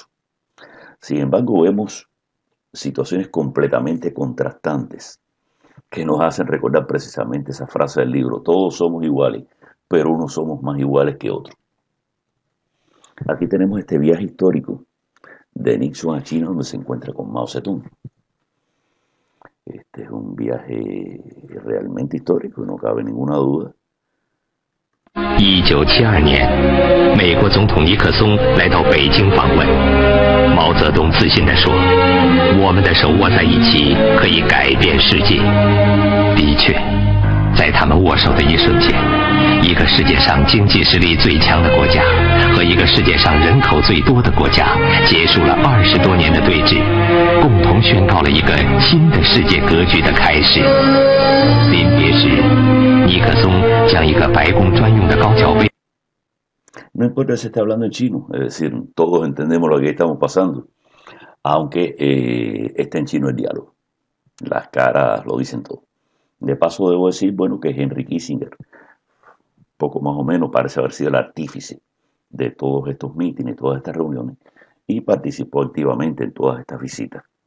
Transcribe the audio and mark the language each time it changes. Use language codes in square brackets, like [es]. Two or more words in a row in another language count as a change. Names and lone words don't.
[es] Sin embargo, vemos situaciones completamente contrastantes que nos hacen recordar precisamente esa frase del libro, todos somos iguales, pero unos somos más iguales que otros. Aquí tenemos este viaje histórico de Nixon a China donde se encuentra con Mao Zedong. Este es un viaje realmente histórico, no cabe ninguna duda. [zh] 1972 年，美国总统尼克松来到北京访问，毛泽东自信地说：“我们的手握在一起，可以改变世界。” 的确，在他们握手的一瞬间，一个世界上经济实力最强的国家和一个世界上人口最多的国家结束了20多年的对峙，共同宣告了一个新的世界格局的开始。临别时，尼克松将一个白宫专用的高脚杯。 [es] No importa si está hablando en chino, es decir, todos entendemos lo que estamos pasando, aunque está en chino el diálogo. Las caras lo dicen todo. De paso debo decir, bueno, que Henry Kissinger, poco más o menos, parece haber sido el artífice de todos estos mítines, todas estas reuniones, y participó activamente en todas estas visitas.